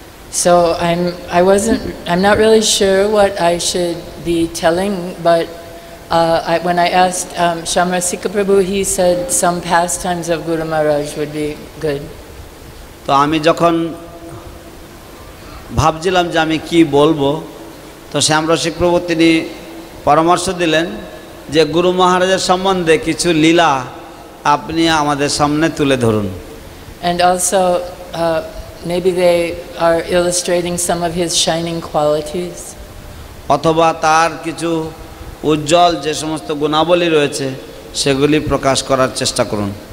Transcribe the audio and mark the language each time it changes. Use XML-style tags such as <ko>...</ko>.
<en>So I'm not really sure what I should be telling, but when I asked Shamrasika Prabhu, he said some pastimes of Guru Maharaj would be good.</en> <bn>তো আমি যখন ভাবছিলাম যে আমি কি বলবো, তো শ্যামরসিক প্রভু তিনি পরামর্শ দিলেন যে গুরু মহারাজের সম্বন্ধে কিছু লীলা আপনি আমাদের সামনে তুলে ধরুন।</bn> <en>And also maybe they are illustrating some of his shining qualities.</en> <bn>অথবা তার কিছু উজ্জ্বল যে সমস্ত গুণাবলী রয়েছে সেগুলি প্রকাশ করার চেষ্টা করুন।</bn>